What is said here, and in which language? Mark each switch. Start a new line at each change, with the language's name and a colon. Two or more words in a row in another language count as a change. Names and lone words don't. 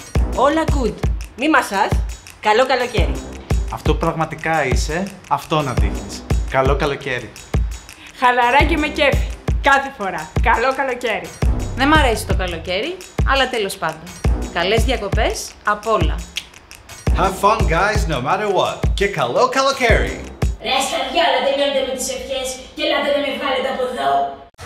Greek: Όλα good. Μη μασάς. Καλό καλοκαίρι. Αυτό που πραγματικά είσαι, αυτό να δείχνεις. Καλό καλοκαίρι. Χαλαρά και με κέφι. Κάθε φορά. Καλό καλοκαίρι. Δεν μ' αρέσει το καλοκαίρι, αλλά τέλος πάντων. Καλές διακοπές απ' όλα.
English: Have fun guys, no matter what.
Greek: Και καλό καλοκαίρι. Ρε ασκαρδιάλα, τελειώνετε με τις ευχές και ελάτε να με βγάλετε από εδώ.